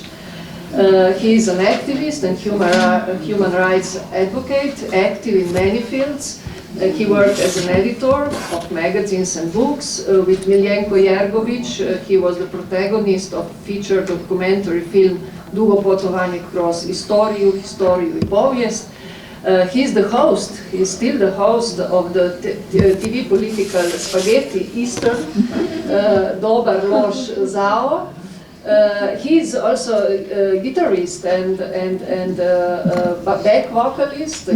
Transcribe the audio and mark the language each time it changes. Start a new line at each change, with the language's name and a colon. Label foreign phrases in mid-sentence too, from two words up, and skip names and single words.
English: He is an activist and human rights advocate, active in many fields. He worked as an editor of magazines and books. With Miljenko Jergović, he was the protagonist of feature documentary film Dugo putovanje kroz istoriju i povijest. He's the host, he's still the host of the TV political spaghetti Eastern, Dobar, Loš, Zao. He's also a guitarist and back vocalist.